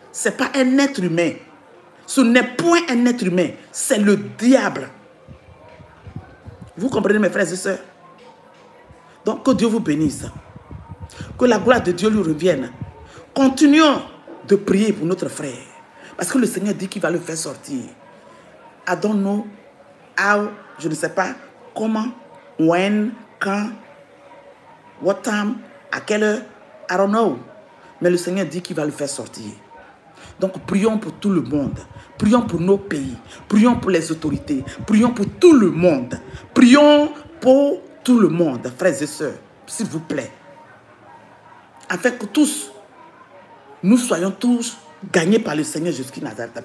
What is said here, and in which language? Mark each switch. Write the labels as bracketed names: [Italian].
[French] Ce n'est pas un être humain. Ce n'est point un être humain. C'est le diable. Vous comprenez, mes frères et sœurs? Donc, que Dieu vous bénisse. Que la gloire de Dieu lui revienne. Continuons de prier pour notre frère. Parce que le Seigneur dit qu'il va le faire sortir. [English] I don't know how, [French] je ne sais pas comment, [English] when, [French] quand, [English] what time, [French] à quelle heure, [English] I don't know. [French] Mais le Seigneur dit qu'il va le faire sortir. Donc, prions pour tout le monde. Prions pour nos pays. Prions pour les autorités. Prions pour tout le monde. Prions pour tout le monde, frères et sœurs, s'il vous plaît. Afin que tous, nous soyons tous gagnés par le Seigneur jusqu'à Nazareth.